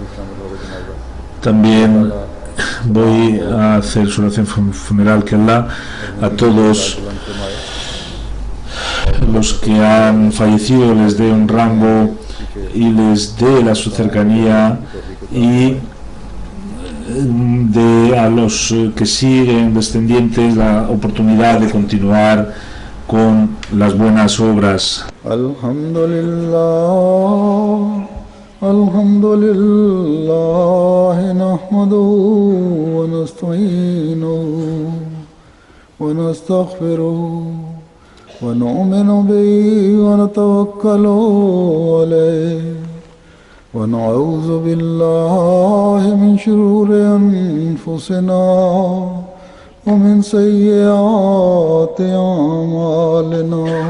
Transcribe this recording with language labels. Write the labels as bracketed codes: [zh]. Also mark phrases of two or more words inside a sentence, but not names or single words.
[es] También voy a hacer su oración funeral, que Allah a todos los que han fallecido les dé un rango y les dé su cercanía, y de a los que siguen descendientes la oportunidad de continuar con las buenas obras. [ar] الحمد لله، نحمده ونستعينه ونستغفره ونؤمن به ونتوكل عليه ونعوذ بالله من شرور أنفسنا ومن سيئات أعمالنا